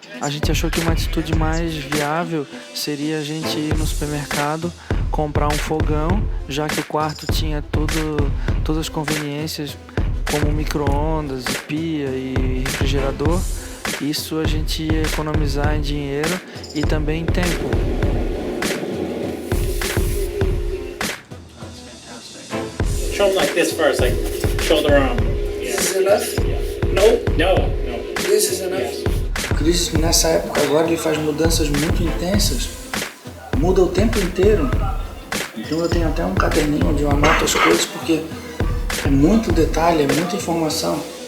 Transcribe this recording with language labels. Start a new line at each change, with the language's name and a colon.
Portuguese: A gente achou que uma atitude mais viável seria a gente ir no supermercado, comprar um fogão, já que o quarto tinha todas as conveniências como micro-ondas, pia e refrigerador. Isso a gente ia economizar em dinheiro e também em tempo.
English: Show them like this first, like shoulder arm. This is enough? No. This is enough? Yes.
Portuguese: O Chris, nessa época agora, ele faz mudanças muito intensas, muda o tempo inteiro. Então eu tenho até um caderninho onde eu anoto as coisas, porque é muito detalhe, é muita informação.